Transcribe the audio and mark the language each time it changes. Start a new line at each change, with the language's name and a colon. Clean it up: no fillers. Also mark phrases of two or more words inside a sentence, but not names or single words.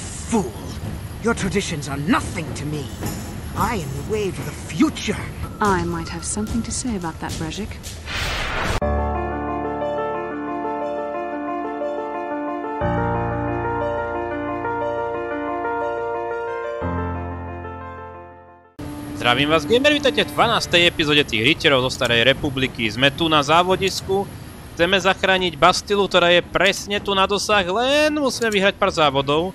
English: fool! Your traditions are nothing to me. I am the way to the future. I might have something to say about that, Brejik.
Slovak: Zdravím vás, gameri, vítajte v 12. epizóde tých rytierov zo Starej republiky. Sme tu na závodisku, chceme zachrániť Bastillu, ktorá je presne tu na dosah, len musíme vyhrať pár závodov.